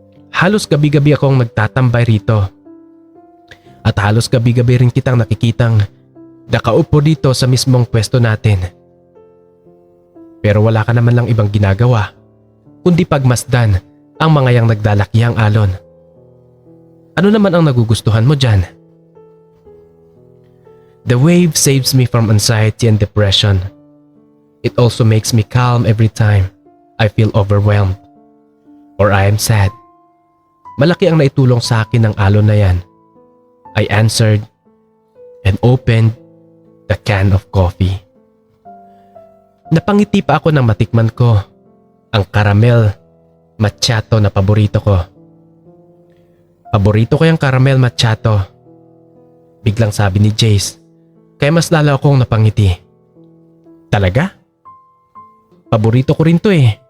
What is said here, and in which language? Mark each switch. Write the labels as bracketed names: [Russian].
[Filipino] Halos gabi-gabi akong nagtatambay rito. At halos gabi-gabi rin kitang nakikitang nakaupo dito sa mismong pwesto natin. Pero wala ka naman lang ibang ginagawa kundi pagmasdan ang mga yang nagdalakyang alon. Ano naman ang nagugustuhan mo dyan? [English] The wave saves me from anxiety and depression. It also makes me calm every time I feel overwhelmed or I am sad. [Filipino] Malaki ang naitulong sa akin ng alon na yan. [English] I answered and opened the can of coffee. [Filipino] Napangiti pa ako nang matikman ko ang caramel macchiato na paborito ko. Paborito ko yung caramel macchiato. Biglang sabi ni Jace, kaya mas lalo akong napangiti. Talaga? Paborito ko rin to eh.